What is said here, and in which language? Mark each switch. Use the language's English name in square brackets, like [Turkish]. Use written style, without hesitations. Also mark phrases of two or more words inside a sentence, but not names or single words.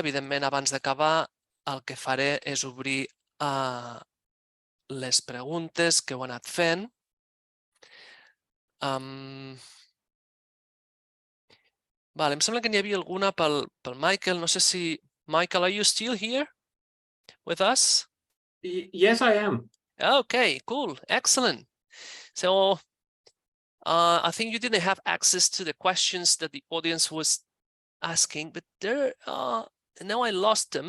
[Catalan] Evidentment, abans d'acabar, el que faré és obrir les preguntes que heu anat fent. Em sembla que n'hi havia alguna pel Michael. No sé si... [English] Michael, are you still here with us? Yes, I am. Okay, cool. Excellent. So I think you didn't have access to the questions that the audience was asking, but there now I lost them.